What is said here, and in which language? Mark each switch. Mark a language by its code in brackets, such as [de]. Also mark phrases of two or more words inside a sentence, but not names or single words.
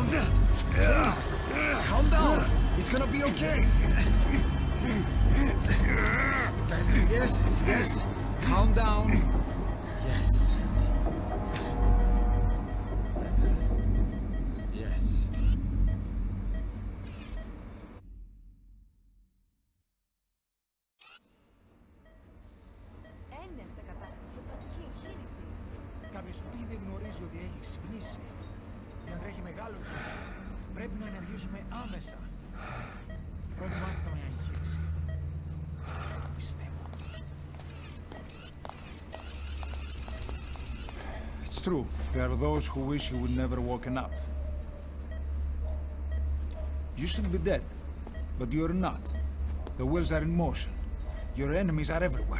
[en] Please! Calm down! It's gonna be okay! Yes, yes! Calm down! Yes. Yes. [el] Έμεινε σε κατάσταση βασική εγχείρηση. Κάποιος ήδη γνωρίζει ότι έχει ξυπνήσει. Διατρέχει μεγάλο κίνδυνο. Πρέπει να ενεργήσουμε άμεσα. Προετοιμάστε το μια εγχείρηση. Το πιστεύω. [en] It's true. There are those who wish you would never woken up. You should be dead, but you're not. The wheels are in motion. Your enemies are everywhere.